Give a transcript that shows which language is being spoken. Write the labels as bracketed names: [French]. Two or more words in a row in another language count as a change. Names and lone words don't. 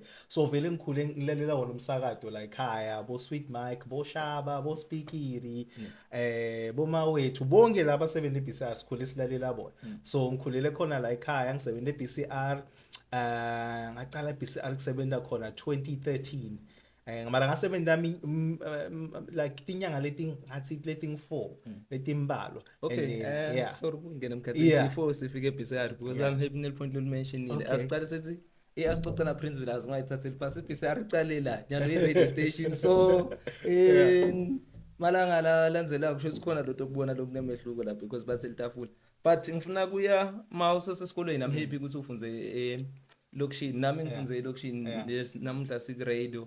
[Swati] So vele ngikhule ngilalela wona umsakato la ekhaya, bo Sweet Mike, bo Shaba, bo Speakiri, bo Mawethu, bonke laba abasebenza eBCR sikhule silalela bona. So ngikhulele khona la ekhaya, ngisebenza eBCR, ngaqala eBCR kusebenza khona 2013. Mara ngasebenza like tinyanga ngathi leti 4 letimbalwa. [English] Okay, sorry [Swati] kungena emkhathini before sifike eBCR [English] because I'm happy [Swati] nel point lo mentionile. Asiqale sethi asixoxa na Prince Villas ngayithathela phasi eBCR iqale la nyalo i-radio station. So malanga la landzela kusho ukuthi khona lot okubona lokunemehluko la because bathi litafula. But ngifuna kuya mawuse sesikolweni, [English] I'm happy [Swati] ukuthi ufunze lokishini nami ngifunze lokishini namuhla siku radio.